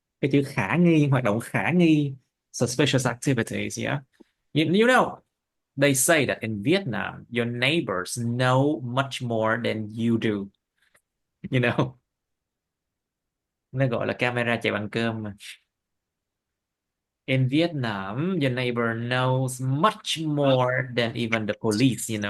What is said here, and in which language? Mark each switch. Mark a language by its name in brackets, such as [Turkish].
[Vietnamese] Cái chữ khả nghi, hoạt động khả nghi. [English] Suspicious activities, yeah. You know, they say that in Vietnam, your neighbors know much more than you do. [Vietnamese] You know, nó gọi là camera chạy bằng cơm mà. [English] In Vietnam, your neighbor knows much more than even the police.